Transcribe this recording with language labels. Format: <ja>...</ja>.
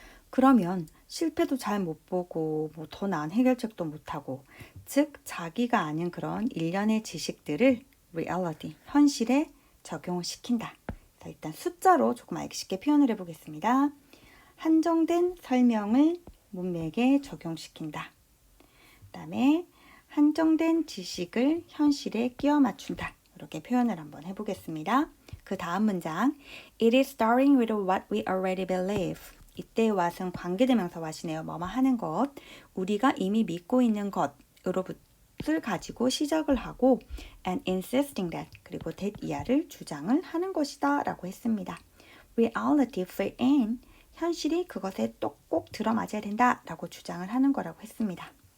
<ko>그러면 실패도 잘 못 보고 뭐 더 나은 해결책도 못하고 즉 자기가 아는 그런 일련의 지식들을 reality, 현실에 적용을 시킨다. 일단 숫자로 조금 알기 쉽게 표현을 해보겠습니다. 한정된 설명을 문맥에 적용시킨다. 그 다음에 한정된 지식을 현실에 끼워 맞춘다. 이렇게 표현을 한번 해보겠습니다. 그 다음 문장</ko> <en>It is starting with what we already believe.</en> <ko>이때의 what은 관계대명사 what이네요. 뭐뭐 하는 것, 우리가 이미 믿고 있는 것으로부터 가지고 시작을 하고</ko> <en>and insisting that</en> <ko>그리고 that 이하를 주장을 하는 것이다 라고 했습니다.</ko> <en>Reality fit in</en> <ko>현실이 그것에 또 꼭 들어맞아야 된다 라고 주장을 하는 거라고 했습니다.</ko>